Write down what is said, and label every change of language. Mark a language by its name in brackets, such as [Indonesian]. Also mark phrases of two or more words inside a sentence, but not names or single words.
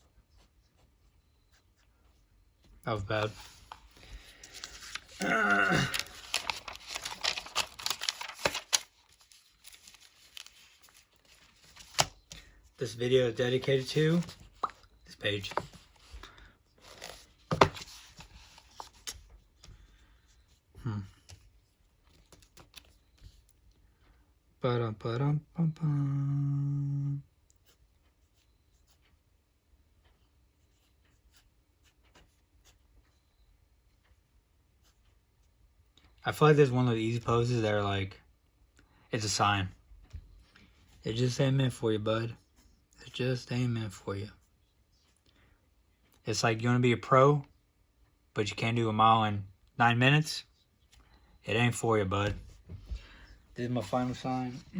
[English] That was bad. This video is dedicated to this page. Ba-dum-ba-dum-bum-bum. I feel like there's one of the easy poses that are like, it's a sign. It just ain't meant for you, bud. It just ain't meant for you. It's like you want to be a pro, but you can't do a mile in 9 minutes. It ain't for you, bud. This is my final sign.